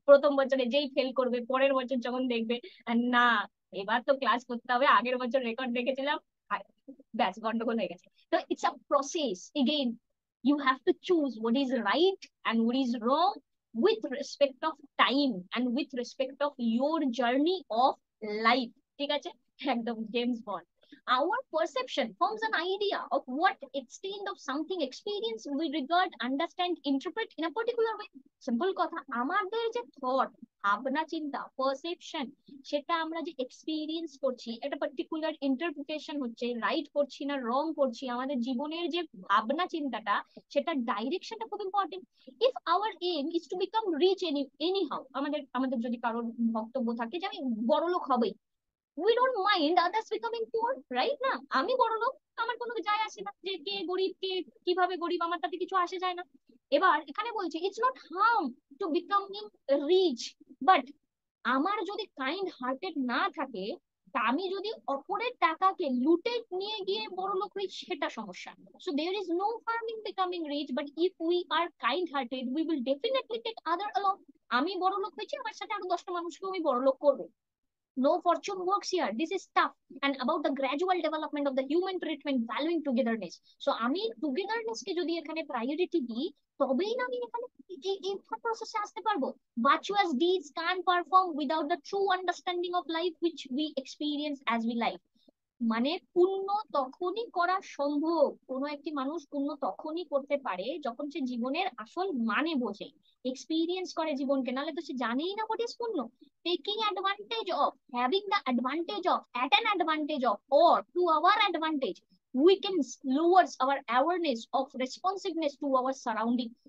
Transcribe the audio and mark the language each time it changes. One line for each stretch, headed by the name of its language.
Bangla: প্রথম বছরে যেই ফেল করবে, পরের বছর যখন দেখবে না এবার তো ক্লাস করতে হবে, আগের বছর রেকর্ড দেখেছিলাম, ব্যাস গন্ডগোল হয়ে গেছে।
English: তো it's a process, again you have to choose what is right and what is wrong with respect of time and with respect of your journey of life।
Bangla: ঠিক আছে, একদম James bond.
English: Our perception forms an idea of what extent of something experience we regard, understand, interpret in a particular way.
Bangla: Simple কথা, আমাদের যে thought, ভাবনা চিন্তা, perception, সেটা আমরা যে এক্সপিরিয়েন্স করছি, একটা পার্টিকুলার ইন্টারপ্রিটেশন হচ্ছে, রাইট করছি না রং করছি, আমাদের জীবনের যে ভাবনা চিন্তাটা, সেটা ডাইরেকশনটা খুব important.
English: if our aim is to become rich anyhow,
Bangla: আমাদের আমাদের যদি কারোর বক্তব্য থাকে যে আমি বড়লোক হবেই,
English: we don't mind others becoming poor,
Bangla: right না? আমি বড় লোক, আমার কোনো যায় আসে না যে কে গরিব কে কিভাবে গরিব, আমার তাতে কিছু আসে যায় না। এবার এখানে বলছি
English: it's not harm to becoming rich,
Bangla: but আমার যদি কাইন্ড হার্টেড না থাকে, তা আমি যদি অপরের টাকাকে লুটে নিয়ে গিয়ে বড় লোক হই, সেটা সমস্যা।
English: So there is no harm in becoming rich, but if we are kind hearted we will definitely take other along.
Bangla: আমি বড় লোক হয়েছি, আমার সাথে আরো 10টা মানুষকে আমি বড় লোক করবো।
English: No fortune works here. This is tough and about the gradual development of the human treatment valuing togetherness.
Bangla: So আমি togetherness কে যদি এখানে প্রায়োরিটি দিই, তবেই না আমি এখানে এই প্রসেসে আসতে পারবো।
English: Virtuous deeds can't perform without the true understanding of life which we experience as we live.
Bangla: মানে পুণ্য তখনই করা সম্ভব, কোনো একটি মানুষ পুণ্য তখনই করতে পারে যখন সে জীবনের আসল মানে বোঝে, এক্সপিরিয়েন্স করে জীবনকে, নাহলে তো সে জানেই না হোয়াট ইজ পুণ্য।
English: Taking advantage of, having the advantage of, at an advantage of, or to our advantage weakens lowers our awareness of responsiveness to our surrounding.